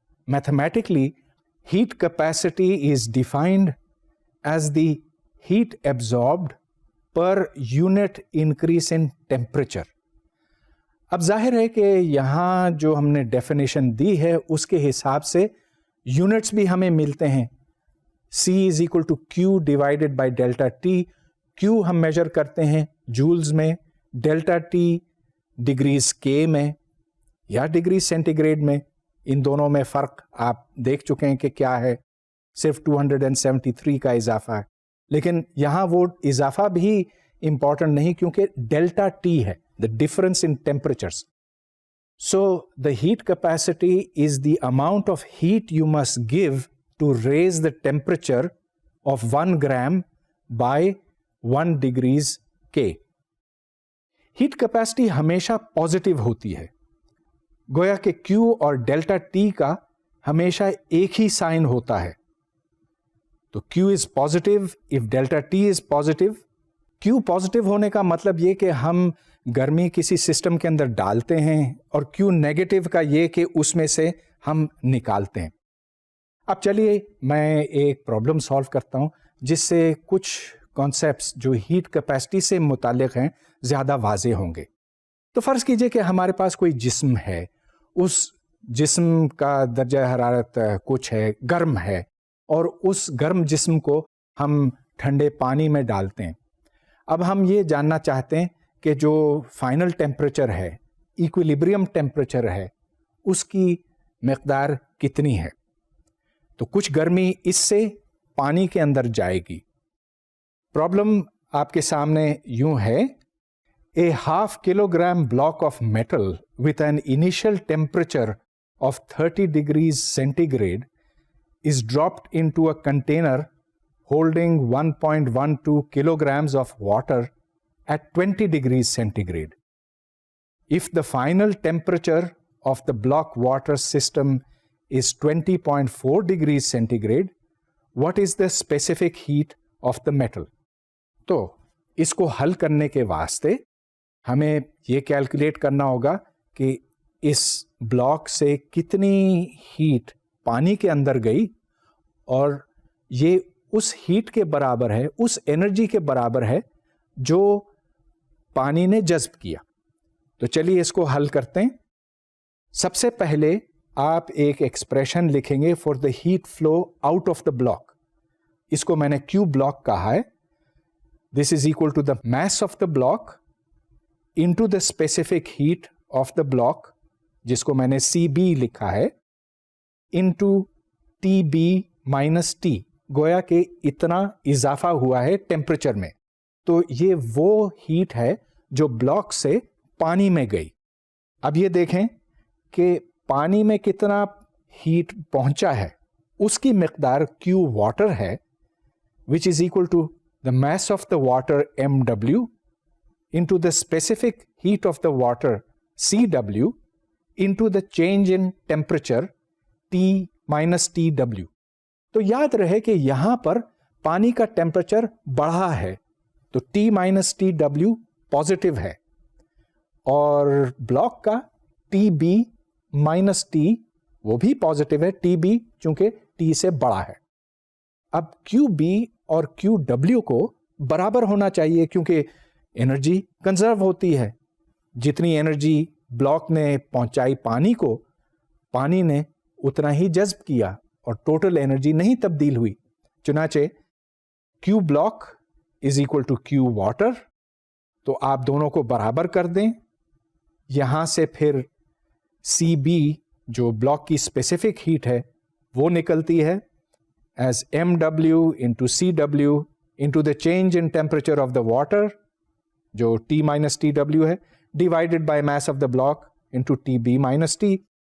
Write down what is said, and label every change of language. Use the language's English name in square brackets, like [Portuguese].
[English] Mathematically heat capacity is defined as the heat absorbed per unit increase in temperature. [Urdu] اب ظاہر ہے کہ یہاں جو ہم نے ڈیفینیشن دی ہے اس کے حساب سے یونٹس بھی ہمیں ملتے ہیں. [English] C is equal to Q divided by delta T. [Urdu] Q ہم میجر کرتے ہیں جولز میں، ڈیلٹا T ڈگریز K میں یا ڈگری سینٹی گریڈ میں. ان دونوں میں فرق آپ دیکھ چکے ہیں کہ کیا ہے، صرف 273 کا اضافہ ہے. لیکن یہاں وہ اضافہ بھی امپورٹنٹ نہیں کیونکہ ڈیلٹا T ہے، [English] the difference in temperatures. So the heat capacity is the amount of heat you must give to raise the temperature of 1 gram by 1 degrees K. [Urdu] Heat capacity ہمیشہ پازیٹیو ہوتی ہے، گویا کہ Q اور delta T کا ہمیشہ ایک ہی sign ہوتا ہے. [English] تو Q is positive if delta T is positive. [Urdu] Q positive ہونے کا مطلب یہ کہ ہم گرمی کسی سسٹم کے اندر ڈالتے ہیں، اور Q نیگیٹو کا یہ کہ اس میں سے ہم نکالتے ہیں. اب چلیے میں ایک پرابلم سالو کرتا ہوں جس سے کچھ کانسیپٹس جو ہیٹ کیپیسٹی سے متعلق ہیں زیادہ واضح ہوں گے. تو فرض کیجئے کہ ہمارے پاس کوئی جسم ہے، اس جسم کا درجہ حرارت کچھ ہے، گرم ہے، اور اس گرم جسم کو ہم ٹھنڈے پانی میں ڈالتے ہیں. اب ہم یہ جاننا چاہتے ہیں کہ جو فائنل ٹیمپریچر ہے، ایکویلیبریم ٹیمپریچر ہے، اس کی مقدار کتنی ہے. تو کچھ گرمی اس سے پانی کے اندر جائے گی. پرابلم آپ کے سامنے یوں ہے: [English] A 1/2 kilogram block of metal with an initial temperature of 30 degrees centigrade is dropped into a container holding 1.12 kilograms of water at 20 degrees centigrade. If the final temperature of the block water system is 20.4 degrees centigrade, what is the specific heat of the metal? [Urdu] تو اس کو حل کرنے کے واسطے ہمیں یہ calculate کرنا ہوگا کہ اس بلاک سے کتنی ہیٹ پانی کے اندر گئی اور یہ اس ہیٹ کے برابر ہے, اس انرجی کے برابر ہے جو پانی نے جذب کیا. تو چلیے اس کو حل کرتے ہیں. سب سے پہلے آپ ایک ایکسپریشن لکھیں گے [English] For the heat flow out of the block. [Urdu] اس کو میں نے کیو بلاک کہا ہے. [English] this is equal to the mass of the block into the specific heat of the block, [Urdu] جس کو میں نے سی بی لکھا ہے, [English] Into T B minus T. [Urdu] گویا کہ اتنا اضافہ ہوا ہے ٹیمپریچر میں. تو یہ وہ ہیٹ ہے جو بلاک سے پانی میں گئی. اب یہ دیکھیں کہ پانی میں کتنا ہیٹ پہنچا ہے, اس کی مقدار کیو واٹر ہے, [English] which is equal to the mass of the water mw into the specific heat of the water cw into the change in temperature T minus TW. [Urdu] تو یاد رہے کہ یہاں پر پانی کا ٹیمپریچر بڑھا ہے تو T minus TW پازیٹیو ہے, اور بلاک کا ٹی بی مائنس ٹی وہ بھی پازیٹیو ہے, ٹی بی چونکہ ٹی سے بڑا ہے. اب کیو بی اور کیو ڈبلیو کو برابر ہونا چاہیے کیونکہ انرجی کنزرو ہوتی ہے. جتنی انرجی بلاک نے پہنچائی پانی کو, پانی نے اتنا ہی جذب کیا اور ٹوٹل انرجی نہیں تبدیل ہوئی. [English] چنانچہ Q block is equal to Q water. [Urdu] تو آپ دونوں کو برابر کر دیں. یہاں سے پھر سی بی جو بلاک کی اسپیسیفک ہیٹ ہے وہ نکلتی ہے [English] as mw into cw into the change in temperature of the water جو T minus TW ہے divided by mass of the block into TB minus T.